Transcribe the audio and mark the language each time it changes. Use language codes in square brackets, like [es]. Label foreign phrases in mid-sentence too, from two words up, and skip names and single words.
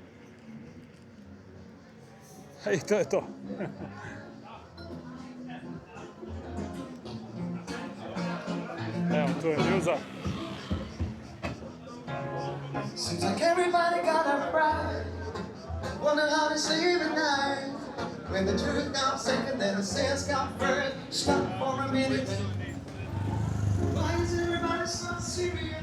[sr] I to je to. Evo, tu je Njuza. [en] Seems like everybody got a pride. Wonder how to sleep at night. When the truth got second, then the sense got first. Stop for a minute. Why is everybody so serious?